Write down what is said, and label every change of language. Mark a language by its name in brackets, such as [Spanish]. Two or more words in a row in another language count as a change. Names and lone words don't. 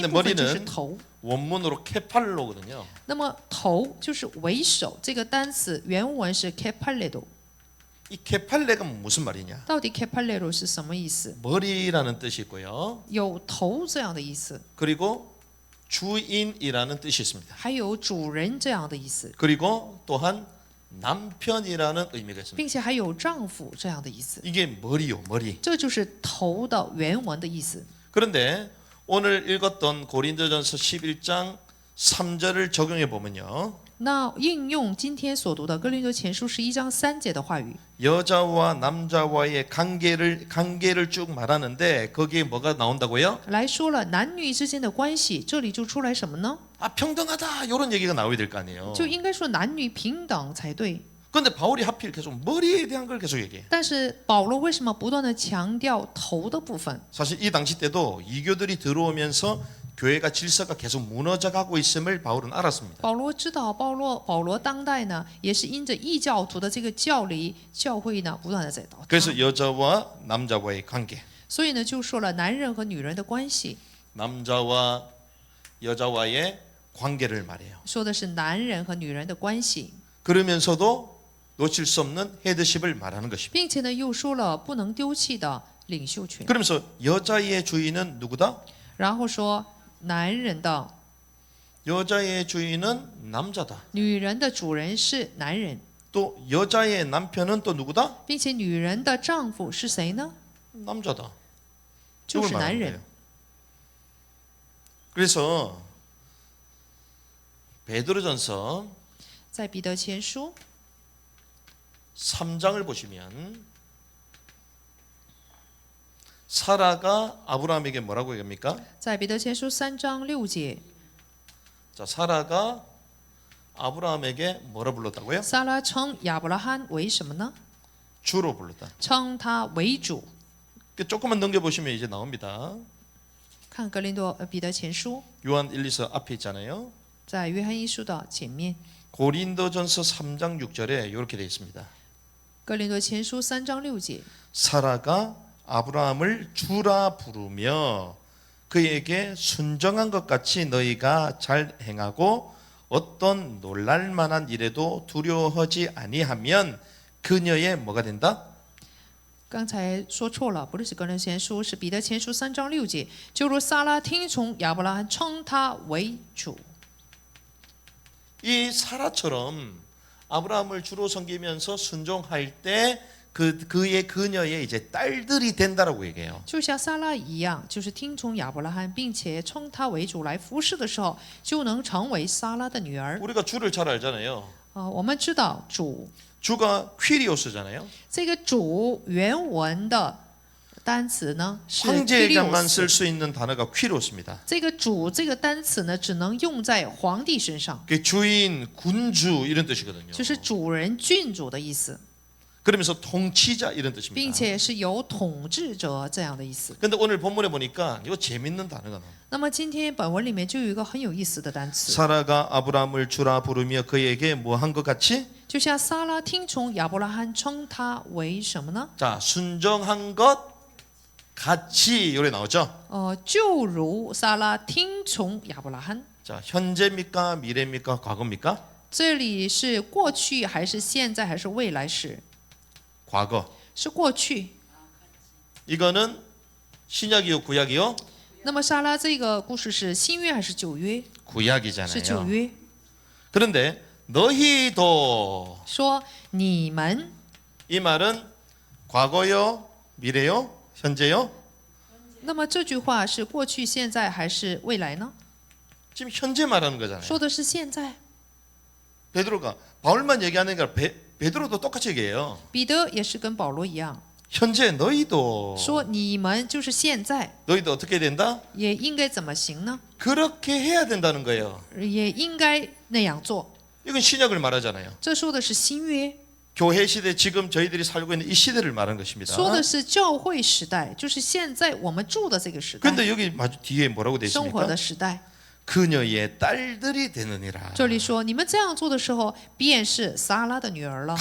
[Korean] 근데 [Chinese] 部分就是 [Korean] 머리는 [Chinese] 头。 [Korean] 원문으로 케팔로거든요. [Chinese] 那么头就是为首，这个单词原文是 kepaledo。 [Korean] 이 케팔레가 무슨 말이냐? [Chinese] 到底 kepalero 是什么意思？ [Korean] 머리라는 뜻이 있고요. [Chinese] 有头这样的意思， [Korean] 그리고 주인이라는 뜻이 있습니다. [Chinese] 还有主人这样的意思， [Korean] 그리고 또한 남편이라는 의미가 있습니다. [Chinese] 并且还有丈夫这样的意思。 [Korean] 이게 머리요, 머리. [Chinese] 这就是头的原文的意思。 [Korean] 그런데 오늘 읽었던 고린도전서 11장 3절을 적용해 보면요. [Chinese] 那应用今天所读的哥林多前书11章3节的话语， [Korean] 여자와 남자와의 관계를 쭉 말하는데 거기에 뭐가 나온다고요? [Chinese] 来说了男女之间的关系，这里就出来什么呢？ [Korean] 아, 평등하다 이런 얘기가 나와야 될 거 아니에요. [Chinese] 就应该说男女平等才对。 [Korean] 그런데 바울이 하필 계속 머리에 대한 걸 계속 얘기해. [Chinese] 但是保罗为什么不断的强调头的部分？ [Korean] 사실 이 당시 때도 이교들이 들어오면서 교회가 질서가 계속 무너져 가고 있음을 바울은 알았습니다. [Chinese] 保罗知道，保罗当代呢，也是因着异教徒的这个教理，教会呢不断的在倒塌。 [Korean] 그래서 여자와 남자와의 관계, [Chinese] 所以呢，就说了男人和女人的关系， [Korean] 남자와 여자와의 관계를 말해요. [Chinese] 说的是男人和女人的关系， [Korean] 그러면서도 놓칠 수 없는 헤드십을 말하는 것입니다. [Chinese] 并且呢，又说了不能丢弃的领袖权， [Korean] 그러면서 여자의 주인은 누구다? [Chinese] 然后说男人的、 [Korean] 여자의 주인은 남자다. [Chinese] 女人的主人是男人， [Korean] 또 여자의 남편은 또 누구다? [Chinese] 并且女人的丈夫是谁呢？ [Korean] 남자다. [Chinese] 就 [Korean] 이걸 [Chinese] 是男 [Korean] 말하는 [Chinese] 人 [Korean] 거예요. 。 그래서 베드로전서 [Chinese] 在彼得前书 [Korean] 3장을 보시면 사라가 아브라함에게 뭐라고 얘기합니까? [Chinese] 在彼得前书3章6节， [Korean] 자, 사라가 아브라함에게 뭐라 불렀다고요? [Chinese] 撒拉称亚伯拉罕为什么呢？ [Korean] 주로 불렀다. [Chinese] 称他为主。 [Korean] 조금만 넘겨 보시면 이제 나옵니다. [Chinese] 看彼得前书， [Korean] 요한 1, 2서 앞에 있잖아요. [Chinese] 在约翰一书的前面， [Korean] 고린도전서 3장 6절에 이렇게 되어 있습니다. [Chinese] 哥林多前书3章6节， [Korean] 사라가 아브라함을 주라 부르며 그에게 순정한 것 같이 너희가 잘 행하고 어떤 놀랄 만한 일에도 두려워하지 아니하면 그녀의 뭐가 된다? [Chinese] 刚才说错了，不是哥林多前书，是彼得前书3章6节。就如撒拉听从亚伯拉罕，称他为主。 [Korean] 이 사라처럼 아브라함을 주로 섬기면서 순종할 때 그녀의 이제 딸들이 된다라고 얘기해요. [Chinese] 就像撒拉一样，就是听从亚伯拉罕，并且称他为主来服侍的时候，就能成为撒拉的女儿。 [Korean] 우리가 주를 잘 알잖아요. [Chinese] 我们知道主 [Korean] 주가 퀴리오스잖아요. [Chinese] 这个主原文的单词呢是 [Korean] 황제에게만 [Chinese] Kyrios [Korean] 쓸 수 있는 단어가 퀴리오스입니다. [Chinese] 这个主这个单词呢，只能用在皇帝身上， [Korean] 그게 주인, 군주 이런 뜻이거든요. [Chinese] 就是主人、郡主的意思， [Korean] 그러면서 통치자 이런 [Chinese] 并 [Korean] 뜻입니다. [Chinese] 且是有统治者这样的意思。 [Korean] 근데 오늘 본문에 보니까 이거 재밌는 단어가 나와요. [Chinese] 那么今天本文里面就有一个很有意思的单词， [Korean] 사라가 아브라함을 주라 부르며 그에게 뭐 한 것 같이? [Chinese] 就像撒拉听从亚伯拉罕，称他为什么呢？ [Korean] 자, 순정한 것 같이 요래 나오죠. [Chinese] 就如撒拉听从亚伯拉罕。 [Korean] 자, 현재입니까? 미래입니까? 과거입니까? [Chinese] 这里是过去还是现在还是未来时？ [Korean] 과거. [Chinese] 是过去。 [Korean] 이거는 신약이요, 구약이요? [Chinese] 那么撒拉这个故事是新约还是旧约？是旧 [Korean] 구약이잖아요. [Chinese] 约。 [Korean] 그런데 너희도 [Chinese] 说你们， [Korean] 이 말은 과거요, 미래요, 현재요? [Chinese] 那么这句话是过去、现在还是未来呢？ [Korean] 지금 현재 말하는 거잖아요. [Chinese] 说的是现在。 [Korean] 베드로가 바울만 얘기하는 게 아니라 베드로도 똑같이 얘기해요. [Chinese] 彼得也是跟保罗一样， [Korean] 현재 너희도 [Chinese] 说你们就是现在， [Korean] 너희도 어떻게 된다? [Chinese] 也应该怎么行呢？ [Korean] 그렇게 해야 된다는 거예요. [Chinese] 也应该那样做。 [Korean] 이건 신약을 말하잖아요. [Chinese] 这说的是新约， [Korean] 교회 시대 지금 저희들이 살고 있는 이 시대를 말하는 것입니다. [Chinese] 说的是教会时代，就是现在我们住的这个时代， [Korean] 근데 여기 마주 뒤에 뭐라고 돼 [Chinese] 生活 [Korean] 있습니까? [Chinese] 的时代。 [Korean] 그녀의 딸들이 되느니라. [Chinese] 这里说你们这样做的时候，便是撒拉的女儿了。